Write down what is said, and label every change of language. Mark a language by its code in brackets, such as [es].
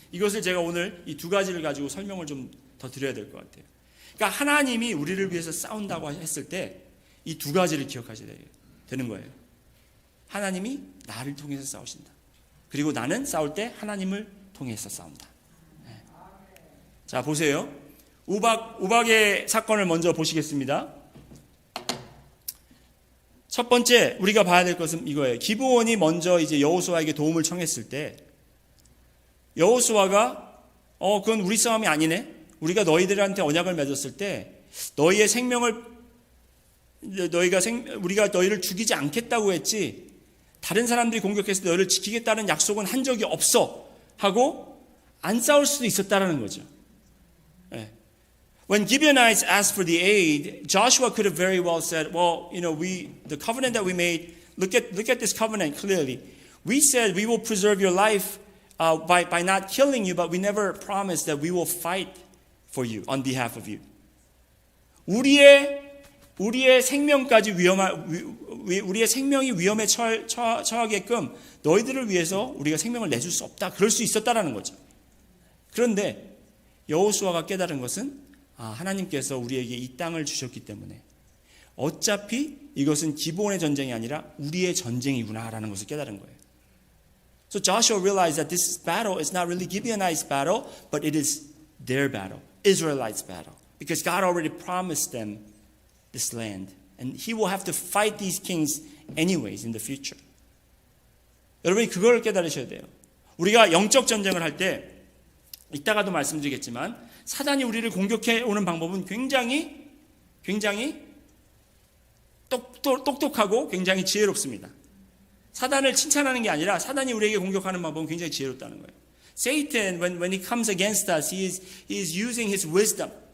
[ko] 이것을 제가 오늘 이 두 가지를 가지고 설명을 좀 더 드려야 될 것 같아요. 그러니까 하나님이 우리를 위해서 싸운다고 했을 때 이 두 가지를 기억하셔야 되는 거예요. 하나님이 나를 통해서 싸우신다. 그리고 나는 싸울 때 하나님을 통해서 싸운다. 네. 자, 보세요. 우박의 사건을 먼저 보시겠습니다. 첫 번째 우리가 봐야 될 것은 이거예요. 기브온이 먼저 이제 여호수아에게 도움을 청했을 때 여호수아가 그건 우리 싸움이 아니네. 우리가 너희들한테 언약을 맺었을 때 너희의 생명을 우리가 너희를 죽이지 않겠다고 했지 다른 사람들이 공격했을 때 너희를 지키겠다는 약속은 한 적이 없어 하고 안 싸울 수도 있었다라는 거죠. 네. [en] When Gibeonites asked for the aid, Joshua could have very well said, well, the covenant that we made, look at this covenant clearly. We said we will preserve your life by not killing you, but we never promised that we will fight for you on behalf of you. [ko] 우리의 생명까지 우리의 생명이 위험에 처하게끔 너희들을 위해서 우리가 생명을 내줄 수 없다. 그럴 수 있었다라는 거죠. 그런데 여호수아가 깨달은 것은 하나님께서 우리에게 이 땅을 주셨기 때문에 어차피 이것은 기브온의 전쟁이 아니라 우리의 전쟁이구나라는 것을 깨달은 거예요. [en] So Joshua realized that this battle is not really Gibeonites' battle, but it is their battle, Israelites' battle, because God already promised them this land, and He will have to fight these kings anyways in the future. [ko] 여러분이 그걸 깨달으셔야 돼요. 우리가 영적 전쟁을 할 때 이따가도 말씀드리겠지만 사단이 우리를 공격해 오는 방법은 굉장히 똑똑하고 굉장히 지혜롭습니다. 사단을 칭찬하는 게 아니라 사단이 우리에게 공격하는 방법은 굉장히 지혜롭다는 거예요. [en] Satan, when he comes against us, he is using his wisdom.